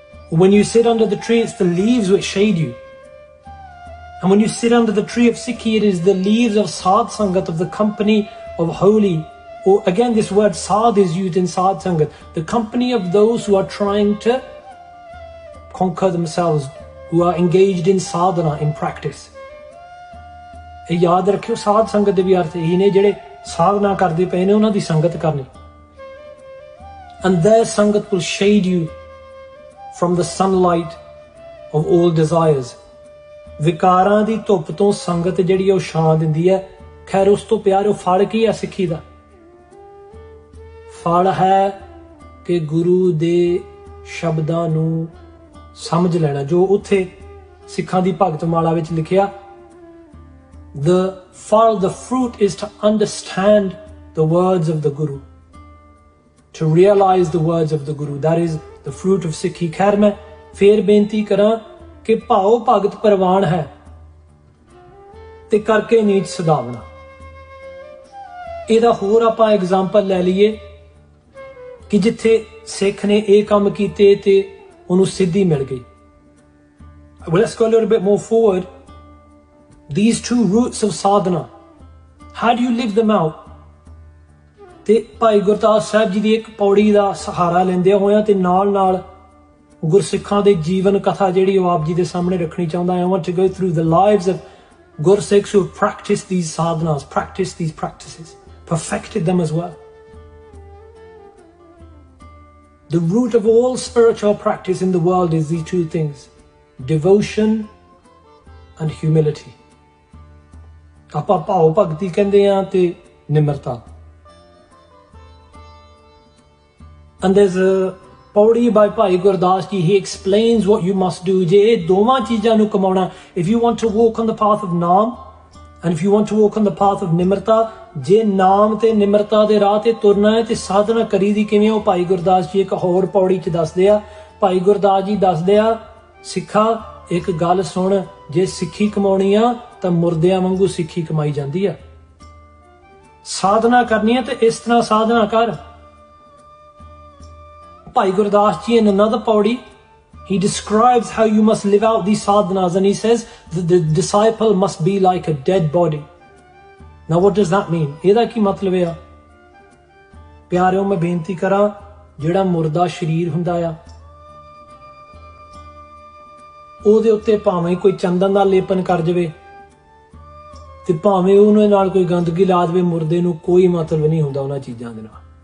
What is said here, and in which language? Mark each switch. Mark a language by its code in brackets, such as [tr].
[en] When you sit under the tree, it's the leaves which shade you. And when you sit under the tree of Sikhi, it is the leaves of sadh sangat, of the company of holy. Or again, this word sadh is used in sadh sangat, the company of those who are trying to conquer themselves, who are engaged in sadhana, in practice. [pa] ਇਹ ਯਾਦ ਰੱਖਿਓ, ਸਾਧ ਸੰਗਤ ਦੇ ਵੀ ਅਰਥ ਇਹੀ ਨੇ, ਜਿਹੜੇ ਸਾਧਨਾ ਕਰਦੇ ਪਏ ਨੇ ਉਹਨਾਂ ਦੀ ਸੰਗਤ ਕਰਨੀ. [en] And their sangat will shade you from the sunlight of all desires. [pa] ਵਿਕਾਰਾਂ ਦੀ ਧੁੱਪ ਤੋਂ ਸੰਗਤ ਜਿਹੜੀ ਉਹ ਛਾਂ ਦਿੰਦੀ ਹੈ. ਖੈਰ, ਉਸ ਤੋਂ ਪਿਆਰੇ ਫਲ ਕੀ ਹੈ ਸਿੱਖੀ ਦਾ? ਫਲ ਹੈ ਕਿ ਗੁਰੂ ਦੇ ਸ਼ਬਦਾਂ ਨੂੰ ਸਮਝ ਲੈਣਾ, ਜੋ ਉੱਥੇ ਸਿੱਖਾਂ ਦੀ ਭਗਤ ਮਾਲਾ ਵਿੱਚ ਲਿਖਿਆ, [en] the fruit is to understand the words of the Guru, to realize the words of the Guru. That is the fruit of Sikhi. [pa] ਖੈਰ, ਮੈਂ ਫੇਰ ਬੇਨਤੀ ਕਰਾਂ ਕਿ ਭਾਉ ਭਗਤ ਪ੍ਰਵਾਨ ਹੈ ਤੇ ਕਰਕੇ ਨੀਚ ਸਦਾਵਣਾ। ਇਹਦਾ ਹੋਰ ਆਪਾਂ ਐਗਜ਼ਾਮਪਲ ਲੈ ਲਈਏ ਕਿ ਜਿੱਥੇ ਸਿੱਖ ਨੇ ਇਹ ਕੰਮ ਕੀਤੇ ਤੇ ਉਹਨੂੰ ਸਿੱਧੀ ਮਿਲ ਗਈ। [en] Well, let's go a little bit more forward. These two roots of sadhana, how do you live them out? [pa] ਤੇ ਭਾਈ ਗੁਰਦਾਸ ਸਾਹਿਬ ਜੀ ਦੀ ਇੱਕ ਪੌੜੀ ਦਾ ਸਹਾਰਾ ਲੈਂਦੇ ਹੋਇਆ ਤੇ ਨਾਲ ਨਾਲ ਗੁਰਸਿੱਖਾਂ ਦੇ ਜੀਵਨ ਕਥਾ ਜਿਹੜੀ ਉਹ ਆਪ ਜੀ ਦੇ ਸਾਹਮਣੇ ਰੱਖਣੀ ਚਾਹੁੰਦਾ। [en] I want to go through the lives of Gursikhs who have practiced these sadhanas, practiced these practices, perfected them as well. The root of all spiritual practice in the world is these two things: devotion and humility. [pa] ਆਪਾਂ ਭਾਵ ਭਗਤੀ ਕਹਿੰਦੇ ਆ ਤੇ ਨਿਮਰਤਾ। [en] And there's a pauri by Bhai Gurdas ji, he explains what you must do. [pa] ਜੇ ਇਹ ਦੋਵਾਂ ਚੀਜ਼ਾਂ ਨੂੰ ਕਮਾਉਣਾ, [en] if you want to walk on the path of naam and if you want to walk on the path of nimrata, [pa] ਜੇ ਨਾਮ ਤੇ ਨਿਮਰਤਾ ਦੇ ਰਾਹ ਤੇ ਤੁਰਨਾ ਹੈ ਤੇ ਸਾਧਨਾ ਕਰੀ ਦੀ ਕਿਵੇਂ, ਉਹ ਭਾਈ ਗੁਰਦਾਸ ਜੀ ਇੱਕ ਹੋਰ ਪੌੜੀ 'ਚ ਦੱਸਦੇ ਆ। ਭਾਈ ਗੁਰਦਾਸ ਜੀ ਦੱਸਦੇ ਆ, ਸਿੱਖਾ ਇੱਕ ਗੱਲ ਸੁਣ, ਜੇ ਸਿੱਖੀ ਕਮਾਉਣੀ ਆ ਤਾਂ ਮੁਰਦਿਆਂ ਵਾਂਗੂ ਸਿੱਖੀ ਕਮਾਈ ਜਾਂਦੀ ਆ। ਸਾਧਨਾ ਕਰਨੀ ਹੈ ਤੇ ਇਸ ਤਰ੍ਹਾਂ ਸਾਧਨਾ ਕਰ। [en] Bhai Gurdas ji in another pauri, he describes how you must live out these sadhanas, and he says that the disciple must be like a dead body. Now what does that mean? [pa] ਇਹਦਾ ਕੀ ਮਤਲਬ ਆ? ਪਿਆਰਿਓ, ਮੈਂ ਬੇਨਤੀ ਕਰਾਂ, ਜਿਹੜਾ ਮੁਰਦਾ ਸਰੀਰ ਹੁੰਦਾ ਆ ਉਹਦੇ ਉੱਤੇ ਭਾਵੇਂ ਕੋਈ ਚੰਦਨ ਦਾ ਲੇਪਨ ਕਰ ਜਾਵੇ ਤੇ ਭਾਵੇਂ ਉਹਨੇ ਨਾਲ ਕੋਈ ਗੰਦਗੀ ਲਾ ਦੇਵੇ, ਮੁਰਦੇ ਨੂੰ ਕੋਈ ਮਤਲਬ ਨਹੀਂ ਹੁੰਦਾ ਉਹਨਾਂ ਚੀਜ਼ਾਂ ਦੇ ਨਾਲ।